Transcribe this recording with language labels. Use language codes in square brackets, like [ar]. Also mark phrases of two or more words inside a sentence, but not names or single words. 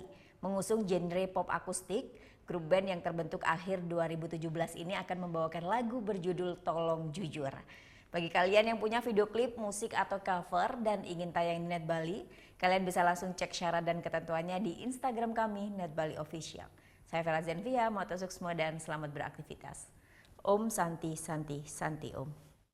[id] Mengusung genre pop akustik, grup band yang terbentuk akhir 2017 ini akan membawakan lagu berjudul Tolong Jujur. Bagi kalian yang punya video klip, musik atau cover dan ingin tayang di Net Bali, kalian bisa langsung cek syarat dan ketentuannya di Instagram kami, Net Bali Official. Saya Vera Zenvia, moto suksma dan selamat beraktivitas. [sa] Om Santi Santi Santi Om.